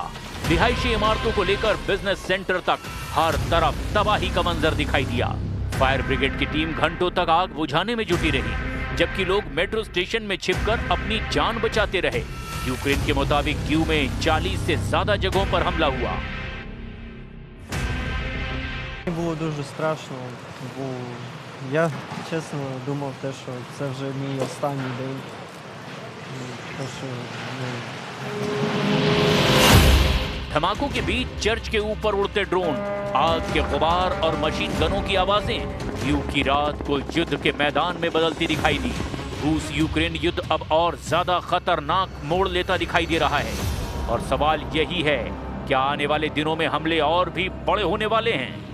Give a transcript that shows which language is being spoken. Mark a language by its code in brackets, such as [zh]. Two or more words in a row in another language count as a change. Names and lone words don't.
[hi] रिहायशी इमारतों को लेकर [en] business center [hi] तक हर तरफ तबाही का मंजर दिखाई दिया। [en] fire brigade [hi] की टीम घंटों तक आग बुझाने में जुटी रही, जबकि लोग [en] metro station [hi] में छिपकर अपनी जान बचाते रहे। यूक्रेन के मुताबिक कीव में 40 से ज्यादा जगहों पर हमला हुआ। [uk] Було дуже страшно, бо я чесно думав, що це вже мій останній день. [hi] धमाकों के बीच चर्च के ऊपर उड़ते ड्रोन, आग के गुबार और मशीन गनों की आवाजें कीव की रात को युद्ध के मैदान में बदलती दिखाई दी। रूस यूक्रेन युद्ध अब और ज्यादा खतरनाक मोड़ लेता दिखाई दे रहा है और सवाल यही है, क्या आने वाले दिनों में हमले और भी बड़े होने वाले हैं?